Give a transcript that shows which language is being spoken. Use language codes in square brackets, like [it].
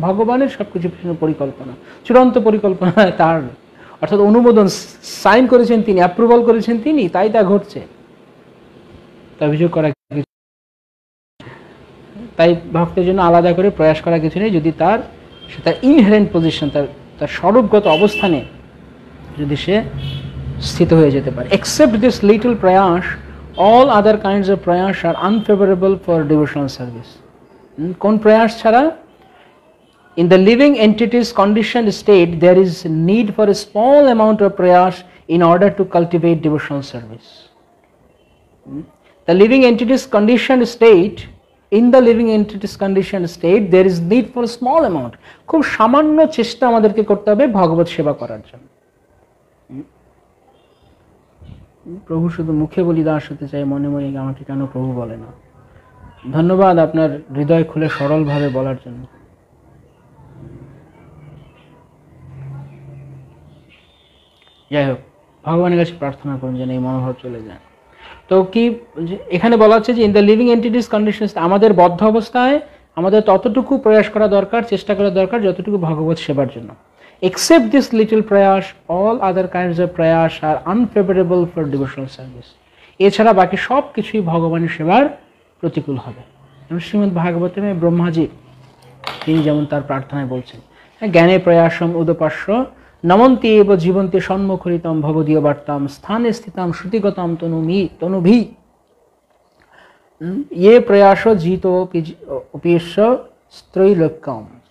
[bn] ভগবানের সবকিছু পেছনে পরিকল্পনা, চূড়ান্ত পরিকল্পনা তার, অর্থাৎ অনুমোদন, সাইন করেছেন তিনি, অ্যাপ্রুভাল করেছেন তিনি, তাই তা ঘটছে। অভিযোগ করা, তাই ভক্তের জন্য আলাদা করে প্রয়াস করা কিছু নেই, যদি তার [en] inherent position, [bn] তার স্বরূপগত অবস্থানে যদি সে স্থিত হয়ে যেতে পারে। [en] Except this little প্রয়াস all other kinds of prayas are unfavorable for devotional service. [bn] কোন প্রয়াস ছাড়া? [en] In the living entity's conditioned state there is need for a small amount of prayas in order to cultivate devotional service. The living entity's conditioned state, in the living entity's conditioned state there is need for a small amount, [bn] খুব সামান্য চেষ্টা আমাদেরকে করতে হবে ভগবত সেবা করার জন্য। প্রভু শুধু মুখে বলি দাস হতে চাই, মনে মনে আমাকে কেন প্রভু বলে না। ধন্যবাদ আপনার হৃদয় খুলে সরলভাবে বলার জন্য। যাই হোক, ভগবানের কাছে প্রার্থনা করুন যেন এই মনোভাব চলে যায়। তো কি এখানে বলা হচ্ছে যে [en] in the living entities conditions, [bn] আমাদের বদ্ধ অবস্থায় আমাদের ততটুকু প্রয়াস করা দরকার, চেষ্টা করা দরকার যতটুকু ভগবত সেবার জন্য। [en] Except this little prayas, all other kinds of prayas are unfavorable for devotional service. [bn] এছাড়া বাকি সব কিছুই ভগবানের সেবার প্রতিকূল হবে। [sa] শ্রীমদ্ ভাগবতমে ব্রহ্মাজি তিনি যেমন তার প্রার্থনায় বলছেন, জ্ঞানে প্রয়াসম উদপাস্য নমন্তি এব জীবন্তে সন্মুখরিতম ভবদীয় বার্তাম স্থানে স্থিতাম শ্রুতিগতম তনুভি ইয়ে প্রয়াস জিত অপিষ্য স্ত্রৈলোক্যম।